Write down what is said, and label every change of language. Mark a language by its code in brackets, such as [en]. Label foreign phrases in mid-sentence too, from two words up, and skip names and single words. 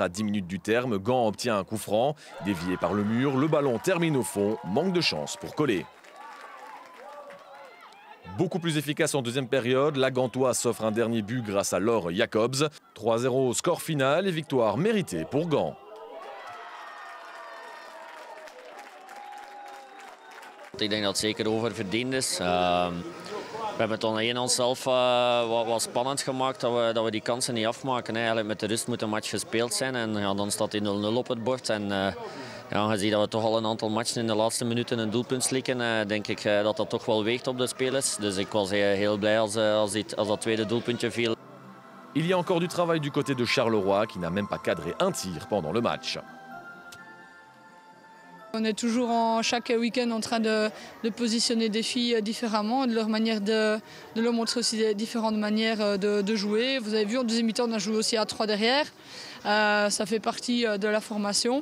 [fr] À 10 minutes du terme, Gand obtient un coup franc. Dévié par le mur, le ballon termine au fond. Manque de chance pour Collet. Beaucoup plus efficace en deuxième période, la Gantoise s'offre un dernier but grâce à Laure Jacobs. 3-0 score final et victoire méritée pour Gand. [nl] Ik denk dat het zeker oververdiend is. We hebben het dan onszelf wat spannend gemaakt dat we die kansen niet afmaken. Eigenlijk met de rust moet een match gespeeld zijn en ja, dan staat die 0-0 op het bord. En ja, gezien dat we toch al een aantal matchen in de laatste minuten een doelpunt slikken, denk ik dat dat toch wel weegt op de spelers. Dus ik was heel blij als dat tweede doelpuntje viel. [fr] Il y a encore du travail du côté de Charleroi qui n'a même pas cadré un tir pendant le match. On est toujours chaque week-end en train de positionner des filles différemment, de leur manière de leur montrer aussi des différentes manières de jouer. Vous avez vu, en deuxième mi-temps, on a joué aussi à 3 derrière. Ça fait partie de la formation.